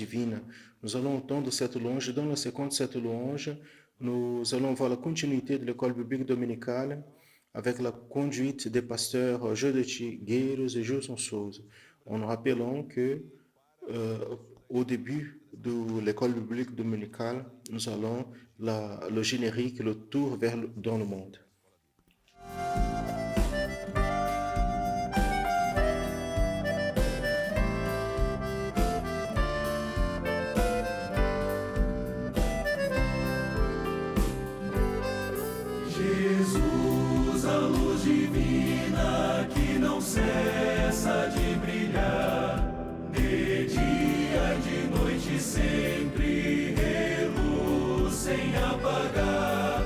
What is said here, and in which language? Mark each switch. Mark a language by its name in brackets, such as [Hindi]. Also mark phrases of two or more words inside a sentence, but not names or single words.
[French] Nous allons entendre cette louange. Dans la séquence de cette louange, nous allons voir la continuité de l'école biblique dominicale avec la conduite des pasteurs Jodeci Gueiros et Gilson Souza. En rappelant que au début de l'école biblique dominicale, nous allons le générique, le tour dans le monde. [Portuguese] Jesus, a luz divina que não cessa de brilhar, de dia e de noite sempre reluz sem apagar.